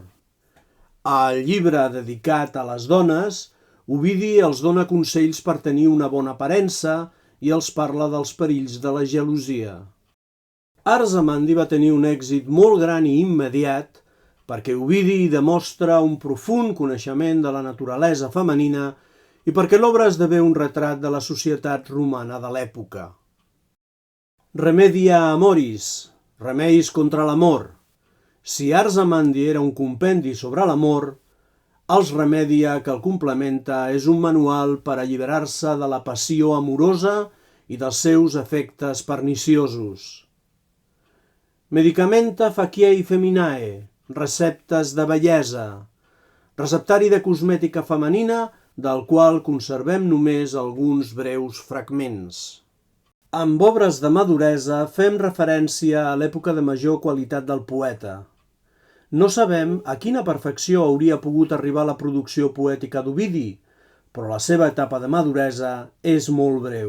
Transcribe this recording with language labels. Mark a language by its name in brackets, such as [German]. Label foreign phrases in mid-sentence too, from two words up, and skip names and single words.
[Catalan] Al llibre dedicat a les dones, Ovidi els dona consells per tenir una bona aparença i els parla dels perills de la gelosia. Ars amandi va tenir un èxit molt gran i immediat perquè Ovidi demostra un profund coneixement de la naturalesa femenina i perquè l'obra esdevé un retrat de la societat romana de l'època. Remedia amoris, remeis contra l'amor. Si Ars amandi era un compendi sobre l'amor, els Remedia, que el complementa, és un manual per alliberar-se de la passió amorosa i dels seus efectes perniciosos. Medicamenta faciei feminae, receptes de bellesa, receptari de cosmètica femenina, del qual conservem només alguns breus fragments. Amb obres de maduresa fem referència a l'època de major qualitat del poeta. No sabem a quina perfecció hauria pogut arribar la producció poètica d'Ovidi, però la seva etapa de maduresa és molt breu.